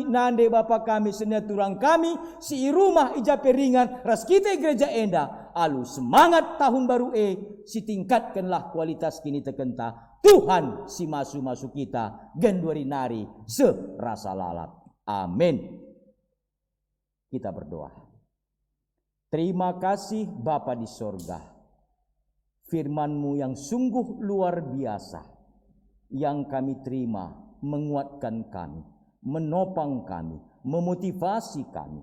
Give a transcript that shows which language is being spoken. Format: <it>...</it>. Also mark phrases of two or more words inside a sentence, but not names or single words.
<btx>Nande bapa kami. Seneturang kami. Si rumah ijape ringan. Ras kita gereja enda. Alu semangat tahun baru si tingkatkanlah kualitas kini tekenta. Tuhan si masu-masu kita genduari nari serasa lalap. Amin.</btx> <id>Kita berdoa. Terima kasih Bapa di sorga. Firman-Mu yang sungguh luar biasa. Yang kami terima menguatkan kami. Menopang kami. Memotivasi kami.</id>